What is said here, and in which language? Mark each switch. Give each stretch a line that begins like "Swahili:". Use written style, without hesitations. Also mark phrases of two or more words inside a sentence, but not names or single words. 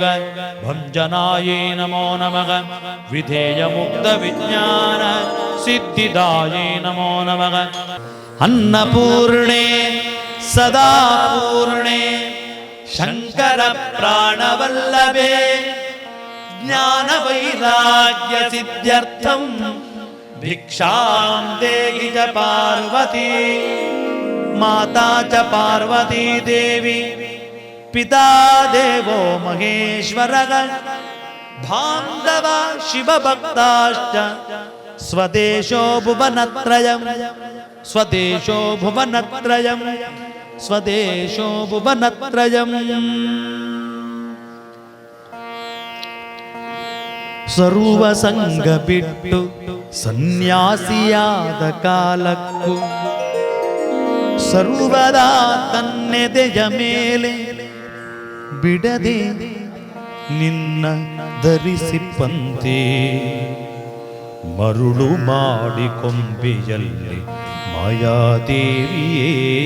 Sanskrit: ಭಂಜನಾಯೇ ನಮೋ ನಮಃ ವಿಧೇಯ ಮುಕ್ತ ವಿಜ್ಞಾನ ಸಿದ್ಧಿದಾಯೇ ನಮೋ ನಮಃ ಅನ್ನಪೂರ್ಣೆ ಸದಾ ಪೂರ್ಣೆ ಶಂಕರ ಪ್ರಾಣವಲ್ಲಭೆ ಜ್ಞಾನ ವೈರಾಗ್ಯ ಸಿದ್ಧ್ಯರ್ಥಂ ಭಿಕ್ಷಾಂ ದೇಹಿ ಚ ಪಾರ್ವತಿ ಮಾತಾ ಚ ಪಾರ್ವತಿ ದೇವಿ ಪಿತಾ ದೇವೋ ಮಹೇಶ್ವರಃ ಬಾಂಧವ ಶಿವಭಕ್ತಾಶ್ಚ ಸ್ವದೇಶೋ ಭುವನತ್ರಯಂ ಸ್ವದೇಶೋ ಭುವನತ್ರಯಂ ಸ್ವದೇಶೋ ಭುವನತ್ರಯಂ
Kannada: ಸರ್ವ ಸಂಗ ಬಿಟ್ಟು ಸನ್ಯಾಸಿಯಾದ ಕಾಲಕ್ಕೂ ಸರ್ವದಾ ತನ್ನೆದೆಯ ಮೇಲೆ ಬಿಡದೆ ನಿನ್ನ ಧರಿಸಿಪಂತೆ ಮರುಳು ಮಾಡಿ ಕೊಂಬೆಯಲ್ಲಿ ಮಾಯಾದೇವಿಯೇ